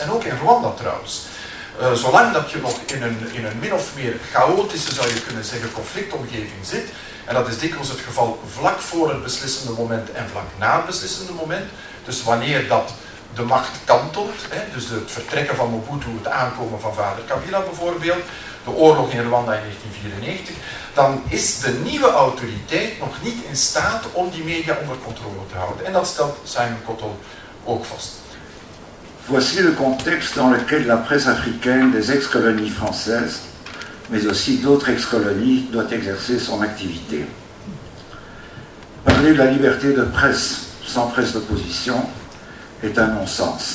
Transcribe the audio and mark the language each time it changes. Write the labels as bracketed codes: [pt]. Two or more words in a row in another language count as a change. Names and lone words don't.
[nl] En ook in Rwanda trouwens. Zolang dat je nog in een min of meer chaotische, zou je kunnen zeggen, conflictomgeving zit, en dat is dikwijls het geval vlak voor het beslissende moment en vlak na het beslissende moment, dus wanneer dat de macht kantelt, dus het vertrekken van Mobutu, het aankomen van vader Kabila bijvoorbeeld, de oorlog in Rwanda in 1994, dan is de nieuwe autoriteit nog niet in staat om die media onder controle te houden. En dat stelt Simon Cottle ook vast. [fr] Voici le contexte dans lequel la presse africaine des ex-colonies françaises, mais aussi d'autres ex-colonies, doit exercer son activité. Parler de la liberté de presse sans presse d'opposition est un non-sens.